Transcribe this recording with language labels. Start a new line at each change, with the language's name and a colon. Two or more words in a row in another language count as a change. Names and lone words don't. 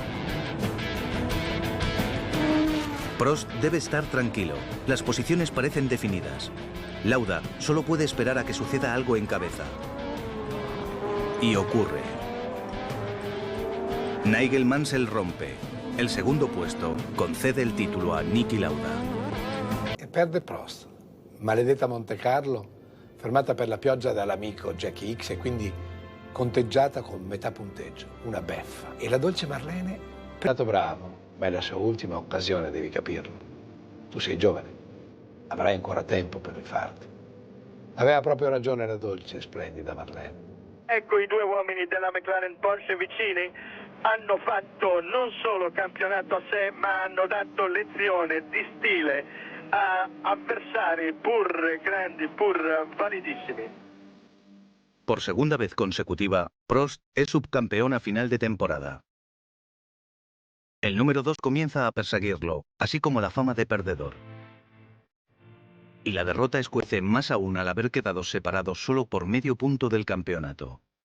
Spanish: Prost debe estar tranquilo. Las posiciones parecen definidas. Lauda solo puede esperar a que suceda algo en cabeza. Y ocurre. Nigel Mansell rompe. El segundo puesto concede el título a Niki Lauda.
Italian: E perde Prost. Maledetta Monte Carlo, fermata per la pioggia dall'amico Jackie X e quindi conteggiata con metà punteggio, una beffa. E la dolce Marlene è stato bravo, ma è la sua ultima occasione, devi capirlo. Tu sei giovane, avrai ancora tempo per rifarti. Aveva proprio ragione la dolce e splendida Marlene. Ecco i due uomini della McLaren Porsche vicini, hanno fatto non solo campionato a sé, ma hanno dato lezione di stile a avversari pur grandi, pur validissimi.
Spanish: Por segunda vez consecutiva, Prost es subcampeón a final de temporada. El número 2 comienza a perseguirlo, así como la fama de perdedor. Y la derrota escuece más aún al haber quedado separados solo por medio punto del campeonato.